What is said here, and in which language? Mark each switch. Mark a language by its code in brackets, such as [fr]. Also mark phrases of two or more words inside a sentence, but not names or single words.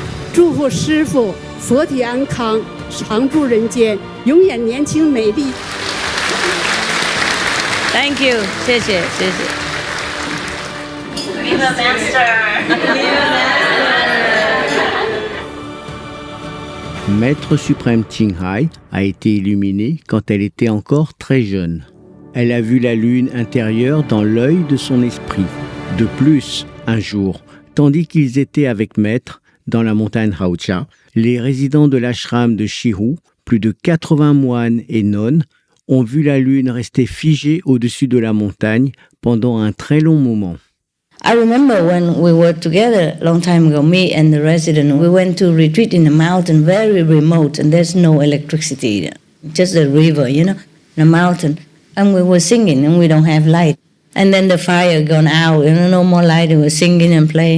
[zh] 祝福师父佛体安康，常驻人间，永远年轻美丽。 [en] Thank you， [zh] 谢谢。Viva [fr] Maître suprême Qinghai a été illuminée quand elle était encore très jeune. Elle a vu la lune intérieure dans l'œil de son esprit. De plus, un jour, tandis qu'ils étaient avec Maître dans la montagne Haocha, les résidents de l'ashram de Shihu, plus de 80 moines et nonnes, ont vu la lune rester figée au-dessus de la montagne pendant un très long moment. [en] I remember when we were together a long time ago, me and the resident, we went to retreat in a mountain very remote, and there's no electricity, just a river, a mountain. And we were singing, and we don't have light. And then the fire gone out, no more light, we were singing and playing.